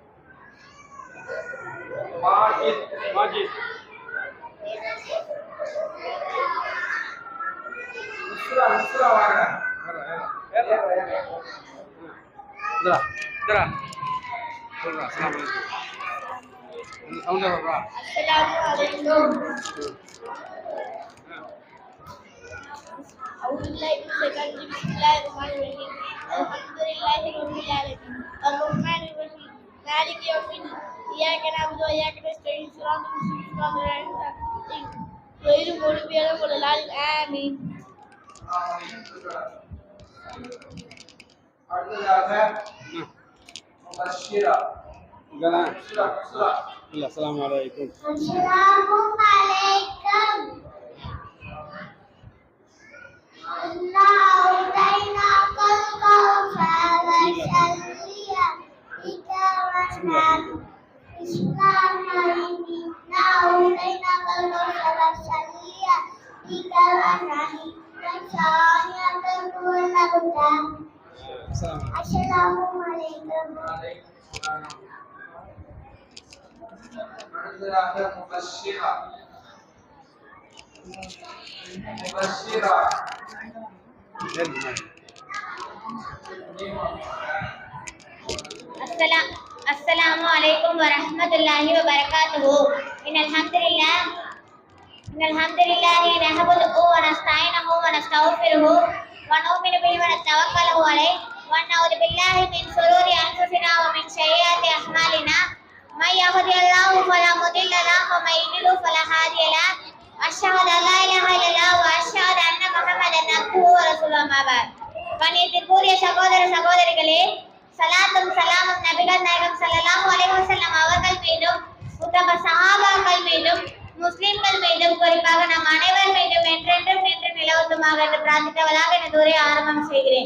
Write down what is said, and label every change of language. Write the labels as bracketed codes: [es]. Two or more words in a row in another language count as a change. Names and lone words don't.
[ta] முஸ்ரா வாங்க. இந்தா சொல்றா. [ar] السلام عليكم. السلام عليكم. أعوذ بالله من الشيطان الرجيم. بسم الله الرحمن الرحيم. الحمد لله رب العالمين الرحمن الرحيم مالك يوم الدين إياك نعبد وإياك نستعين صراط المستقيم صراط الذين أنعمت عليهم غير المغضوب عليهم ولا الضالين آمين. [ta] அடுத்ததாக முபஷ்ஷிரா. [ar] السلام عليكم. السلام عليكم. إنا أعطيناك الكوثر فصل لربك وانحر. بسم الله الرحمن الرحيم. إنا أعطيناك الكوثر فصل لربك وانحر. وشانئك هو الأبتر. السلام عليكم. [ta] அடுத்ததாக முபஷ்ஷிரா. முபஷ்ஷிரா. [ar] السلام عليكم ورحمة الله وبركاته. إن الحمد لله نحمده ونستعينه ونستغفره ونؤمن به ونتوكل عليه ونعوذ بالله من شرور أنفسنا ومن سيئات أعمالنا. من يهده الله فلا مضل له ومن يضلل فلا هادي له. أشهد أن لا إله إلا الله وأشهد أن محمدا عبده ورسوله. أما بعد. [ta] கண்ணியத்திற்குரிய சகோதர சகோதரிகளே, சலாத்தும் சலாமும் நபிகள் நாயகம் [ar] صلى الله عليه وسلم [ta] அவர்கள் மீதும் உத்தம சஹாபாக்கள் மீதும் முஸ்லிம்கள் மீதும் குறிப்பாக நம் அனைவர் மீதும் என்றென்றும் நின்று நிலவட்டுமாக என்று பிரார்த்தித்தவளாக எனது உரையை ஆரம்பம் செய்கிறேன்.